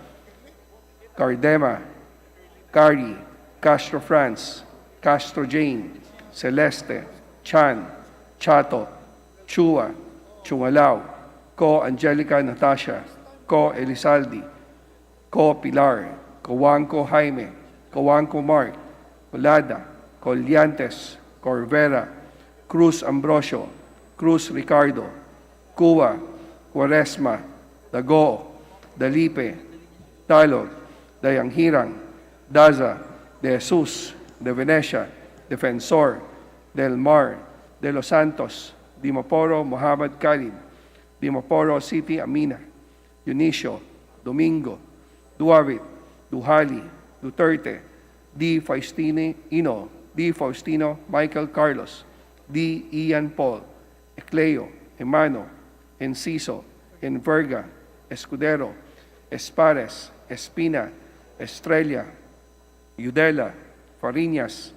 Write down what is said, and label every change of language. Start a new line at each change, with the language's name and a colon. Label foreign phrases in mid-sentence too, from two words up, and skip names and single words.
English: Cardema, Cari, Castro France, Castro Jane, Celeste, Chan, Chato, Chua, Chungalao, Ko Angelica Natasha, Ko Elizaldi, Ko Pilar, Coanco Jaime, Coanco Mark, Colada, Colliantes, Corvera, Cruz Ambrosio, Cruz Ricardo, Cuba, Quaresma, Dago, Dalipe, Talog, Dayanghirang, Daza, De Jesus, De Venecia, Defensor, Del Mar, De Los Santos, Dimaporo, Muhammad Khalid, Dimaporo City, Amina, Dionisio, Domingo, Duavit, Duhali, Duterte, D. Faustino, Michael Carlos, D. Ian Paul, Ecleo, Emano, Enciso, Enverga, Escudero, Espares, Espina, Estrella, Udela, Fariñas,